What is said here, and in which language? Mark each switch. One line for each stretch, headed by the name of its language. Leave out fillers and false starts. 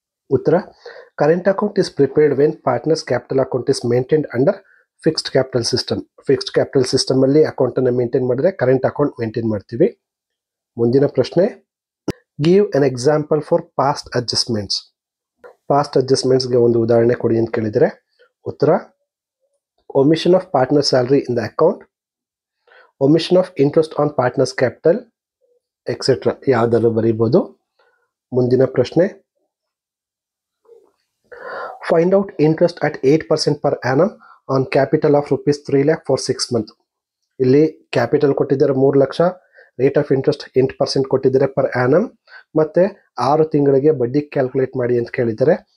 English: ಉತ್ತರ, current account is prepared when partners' capital account is maintained under fixed capital system.
Kannada: Fixed capital ಸಿಸ್ಟಮಲ್ಲಿ ಅಕೌಂಟನ್ನು maintain ಮಾಡಿದ್ರೆ current account maintain ಮಾಡ್ತೀವಿ. ಮುಂದಿನ ಪ್ರಶ್ನೆ,
English: Give an example for past adjustments.
Kannada: Past ಅಡ್ಜಸ್ಟ್ಮೆಂಟ್ಸ್ಗೆ ಒಂದು ಉದಾಹರಣೆ ಕೊಡಿ ಅಂತ ಕೇಳಿದರೆ ಉತ್ತರ,
English: omission of partner salary in the account, omission of interest on partner's capital,
Kannada: etcetera ಯಾವ್ದಾದ್ರು ಬರೀಬಹುದು. ಮುಂದಿನ ಪ್ರಶ್ನೆ,
English: Find out interest at 8% per annum on capital of rupees 3 lakh for 6 months.
Kannada: ಇಲ್ಲಿ ಕ್ಯಾಪಿಟಲ್ ಕೊಟ್ಟಿದ್ದಾರೆ 3 ಲಕ್ಷ, ರೇಟ್ ಆಫ್ ಇಂಟ್ರೆಸ್ಟ್ 8% ಕೊಟ್ಟಿದ್ದಾರೆ per annum, ಮತ್ತೆ 6 ತಿಂಗಳಿಗೆ ಬಡ್ಡಿ calculate ಮಾಡಿ ಅಂತ ಕೇಳಿದ್ದಾರೆ.